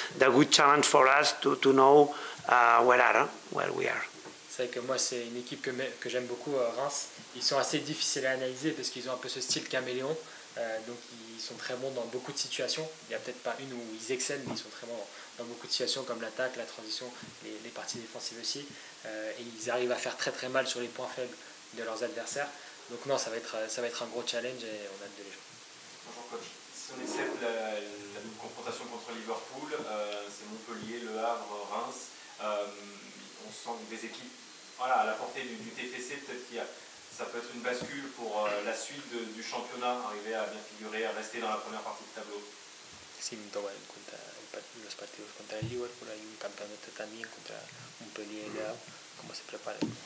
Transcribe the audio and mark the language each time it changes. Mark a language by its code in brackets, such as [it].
[en] The good challenge for us to know where we are. [fr] C'est vrai que moi, c'est une équipe que j'aime beaucoup, Reims. Ils sont assez difficiles à analyser parce qu'ils ont un peu ce style caméléon. Donc ils sont très bons dans beaucoup de situations. Il n'y a peut-être pas une où ils excellent, mais ils sont très bons dans beaucoup de situations comme l'attaque, la transition, les parties défensives aussi. Et ils arrivent à faire très très mal sur les points faibles de leurs adversaires. Donc non, ça va être un gros challenge et on a hâte de les jouer. Bonjour coach. Si on accepte la double confrontation contre Liverpool, c'est Montpellier, Le Havre, Reims. On sent des équipes à la portée du TFC, peut-être ça peut être une bascule pour la suite du championnat, arriver à bien figurer, à rester dans la première partie de tableau. [es] Sin tomar en cuenta los partidos contra el Liverpool, hay un campeonato también contra Montpellier y Le Havre, ¿cómo se prepara?